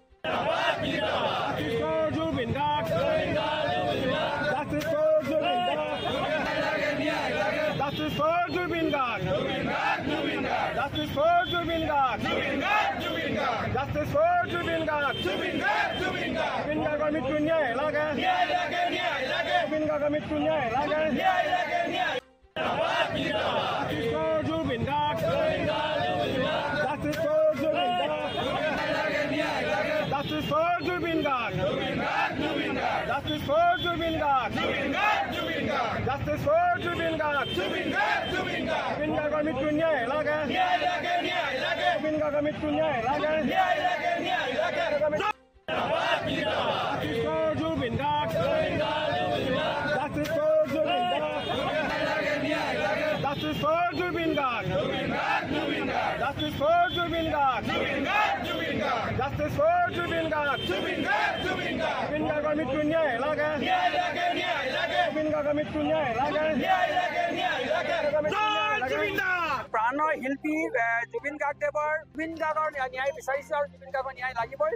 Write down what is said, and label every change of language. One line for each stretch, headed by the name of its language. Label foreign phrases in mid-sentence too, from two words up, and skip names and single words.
English: Justice for Jubin Garg. Justice for Jubin Garg. Justice for Jubin Garg. Justice for Jubin Garg. Justice for Jubin Garg.
Assamese: Jubin Garg mৃত্যু ন্যায় লাগে। Jubin Garg মৃত্যু ন্যায় লাগে।
English: Justice for Jubin Garg. Justice for Jubin Garg. Justice for Jubin Garg. Justice for Jubin Garg. Justice for Jubin Garg.
Assamese: Jubin Garg mৃত্যু ন্যায় লাগে। Jubin Garg mৃত্যু ন্যায় লাগে।
English: Justice for Jubin Garg. Justice for Jubin Garg. Justice for Jubin Garg. Justice for Jubin Garg. Justice for Jubin Garg.
Assamese: Jubin Garg mৃত্যু ন্যায় লাগে। Jubin Garg mৃত্যু ন্যায় লাগে। প্ৰাণৰ শিল্পী জুবিন গাৰ্গদেৱৰ জুবিন গাৰ্গৰ ন্যায় বিচাৰিছে আৰু জুবিন গাৰ্গৰ ন্যায় লাগিবই।